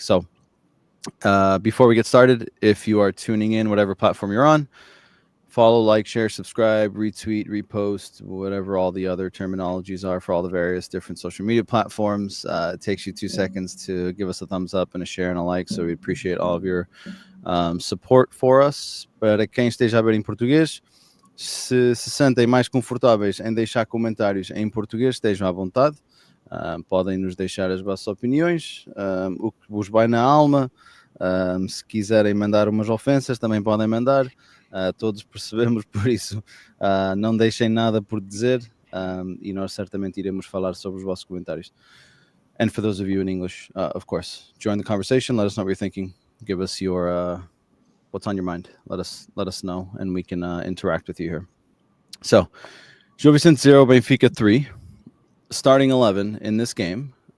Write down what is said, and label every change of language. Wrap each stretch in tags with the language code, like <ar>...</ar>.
<en>So before we get started, if you are tuning in, whatever platform you're on, follow, like, share, subscribe, retweet, repost, whatever all the other terminologies are for all the various different social media platforms. It takes you 2 seconds to give us a thumbs up and a share and a like. So we appreciate all of your support for us.</en> <pt>Para quem esteja a ver em português, se sentem mais confortáveis em deixar comentários em português, estejam à vontade. Podem nos deixar as vossas opiniões, o que vos vai na alma. Se quiserem mandar umas ofensas, também podem mandar. Todos percebemos, por isso não deixem nada por dizer, e nós certamente iremos falar sobre os vossos comentários.</pt> <en>And for those of you in English, of course, join the conversation. Let us know what you're thinking. Give us your what's on your mind. Let us know, and we can interact with you here. So, Gil Vicente 0, Benfica 3. Starting 11 in this game.</en>